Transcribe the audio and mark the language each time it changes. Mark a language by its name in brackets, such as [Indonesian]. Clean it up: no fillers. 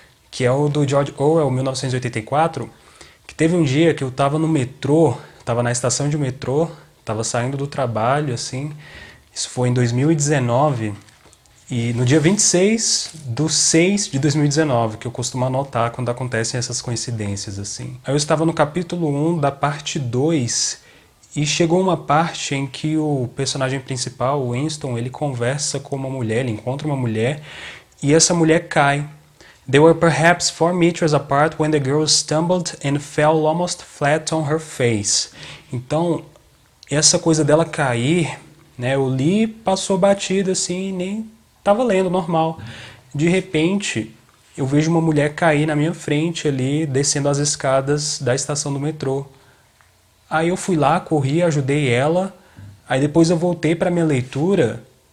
[Portuguese] Que é o do George Orwell, 1984, que teve um dia que eu estava no metrô, estava na estação de metrô, estava saindo do trabalho, assim, isso foi em 2019, e no dia 26/6/2019, que eu costumo anotar quando acontecem essas coincidências, assim. Aí eu estava no capítulo 1 da parte 2, e chegou uma parte em que o personagem principal, o Winston, ele conversa com uma mulher, ele encontra uma mulher, e essa mulher cai. [English] They were perhaps 4 meters apart when the girl stumbled and fell almost flat on her face. [Portuguese] Então, essa coisa dela cair, né, eu li, passou batida assim, nem estava lendo normal. De repente, eu vejo uma mulher cair na minha frente ali, descendo as escadas da estação do metrô. Aí eu fui lá, corri, ajudei ela. Aí depois eu voltei para minha leitura.